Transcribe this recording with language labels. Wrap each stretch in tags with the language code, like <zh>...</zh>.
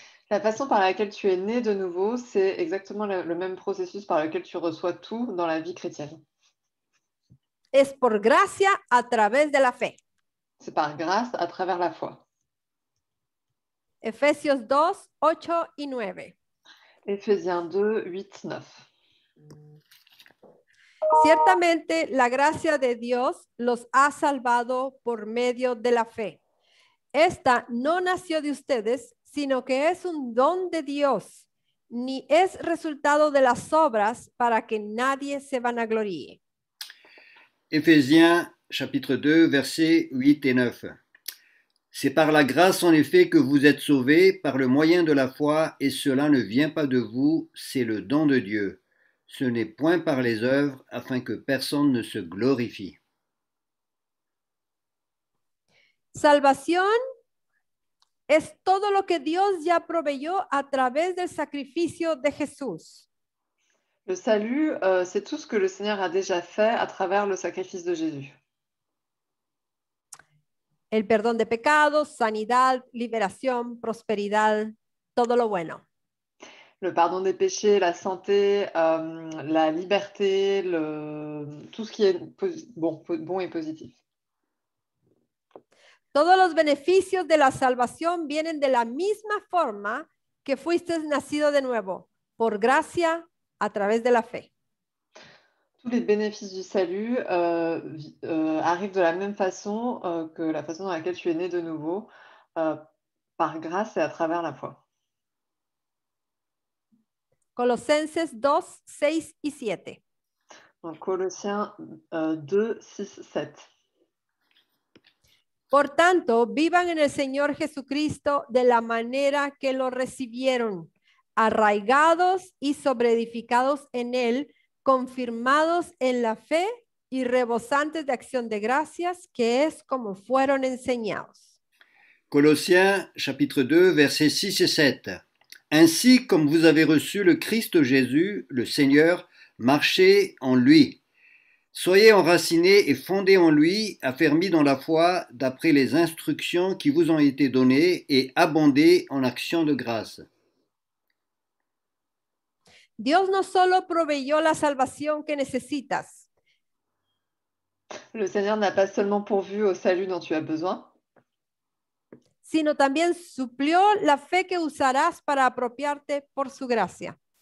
<fr>La façon par laquelle tu es né de nouveau, c'est exactement le même processus par lequel tu reçois tout dans la vie chrétienne.</fr> <es>Es por gracia a través de la fe.</es> <fr>C'est par grâce à travers la foi.</fr> <es>Efesios 2, 8 y 9.</es> <fr>Éphésiens 2, 8, 9.</fr> <es>Ciertamente la gracia de Dios los ha salvado por medio de la fe. Esta no nació de ustedes, sino que es un don de Dios, ni es resultado de las obras para que nadie se vanaglorie.</es> <fr>Éphésiens chapitre 2, versets 8 et 9. C'est par la grâce en effet que vous êtes sauvés par le moyen de la foi, et cela ne vient pas de vous, c'est le don de Dieu. Ce n'est point par les œuvres, afin que personne ne se glorifie.</fr> <es>Salvación es todo lo que Dios ya proveyó a través del sacrificio de Jesús.</es> <fr>Le salut, c'est tout ce que le Seigneur a déjà fait à travers le sacrifice de Jésus.</fr> <es>El perdón de pecados, sanidad, liberación, prosperidad, todo lo bueno.</es> <fr>Le pardon des péchés, la santé, la liberté, tout ce qui est bon et positif.</fr> <es>Todos los beneficios de la salvación vienen de la misma forma que fuiste nacido de nuevo, por gracia a través de la fe.</es> <fr>Tous les bénéfices du salut arrivent de la même façon que la façon dans laquelle tu es né de nouveau, par grâce et à travers la foi.</fr> <es>Colosenses 2, 6 y 7.</es> <fr>Donc, Colossiens 2, 6, 7.</fr> <es>Por tanto, vivan en el Señor Jesucristo de la manera que lo recibieron, arraigados y sobreedificados en Él, confirmados en la fe y rebosantes de acción de gracias, que es como fueron enseñados.</es> <fr>Colossiens chapitre 2, versets 6 et 7. Ainsi comme vous avez reçu le Christ Jésus, le Seigneur, marchez en lui. Soyez enracinés et fondés en lui, affermis dans la foi, d'après les instructions qui vous ont été données, et abondez en actions de grâce.</fr> <es>Dios no solo proveyó la salvación que necesitas,</es> <fr>Le Seigneur n'a pas seulement pourvu au salut dont tu as besoin,</fr> <es>sino también suplió la fe que usarás para apropiarte por su gracia.</es>